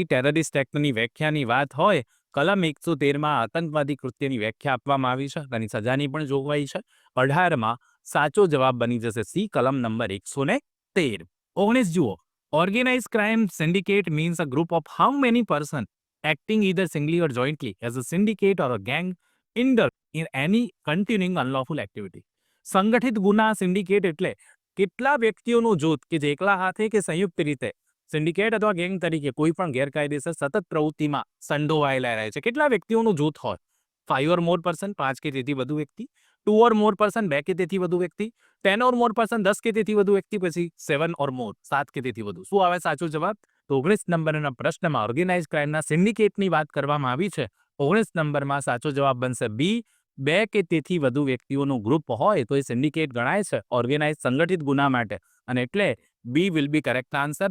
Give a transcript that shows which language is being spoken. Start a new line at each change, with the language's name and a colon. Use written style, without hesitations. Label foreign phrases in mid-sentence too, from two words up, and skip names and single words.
Gujarati: ટેરરિસ્ટ એક્ટની વ્યાખ્યાની વાત હોય, કલમ 113માં આતંકવાદી કૃત્યની વ્યાખ્યા આપવામાં આવી છે, તેની સજાની પણ જોગવાઈ છે. 18માં સાચો જવાબ બની જશે સી, કલમ નંબર 113. 19 જુઓ.
English: Organized crime syndicate means a group of how many person acting either singly or jointly as a syndicate or a gang in any continuing unlawful activity.
Gujarati: સંગઠિત ગુના સિન્ડિકેટ એટલે કેટલા વ્યક્તિઓનું જૂથ કે જે એકલા હાથે કે સંયુક્ત રીતે સિન્ડિકેટ અથવા ગેંગ તરીકે કોઈ પણ ગેરકાયદેસર સતત પ્રવૃત્તિમાં સંડોવાયેલા રહે છે. કેટલા વ્યક્તિઓનું જૂથ હોય?
English: 5 or more person,
Gujarati: 5 કે તેથી વધુ વ્યક્તિ,
English: 2 or more person,
Gujarati: 2 કે તેથી વધુ વ્યક્તિ,
English: 10 or more person,
Gujarati: 10 કે તેથી વધુ વ્યક્તિ, પછી
English: 7 or more,
Gujarati: 7 કે તેથી વધુ. શું આવે સાચો જવાબ? તો 19 નંબરના પ્રશ્નમાં ઓર્ગેનાઇઝ ક્રાઇમના સિન્ડિકેટની વાત કરવામાં આવી છે. 19 નંબરમાં સાચો જવાબ બનશે બી. 2 કે તેથી વધુ વ્યક્તિઓનું ગ્રુપ હોય તો એ સિન્ડિકેટ ગણાય છે ઓર્ગેનાઇઝ સંગઠિત ગુના માટે, અને એટલે
English: B will be correct answer.